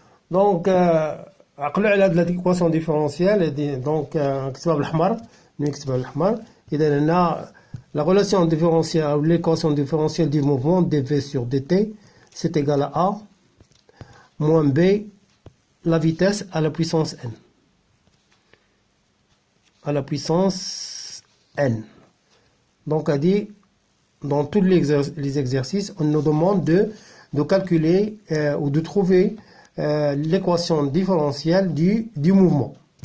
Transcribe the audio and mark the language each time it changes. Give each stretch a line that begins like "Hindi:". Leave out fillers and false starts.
French: Donc,
Arabic: عقلوا على هذه
French: l'équation différentielle.
Arabic: Donc, نكتبها بالأحمر.
French: إذا هنا la relation différentielle ou l'équation différentielle du mouvement dv sur dt, c'est égal à A moins B, la vitesse à la puissance n. À la puissance n. Donc, a dit, dans tous les exercices, on nous demande de calculer ou de trouver l'équation différentielle du mouvement.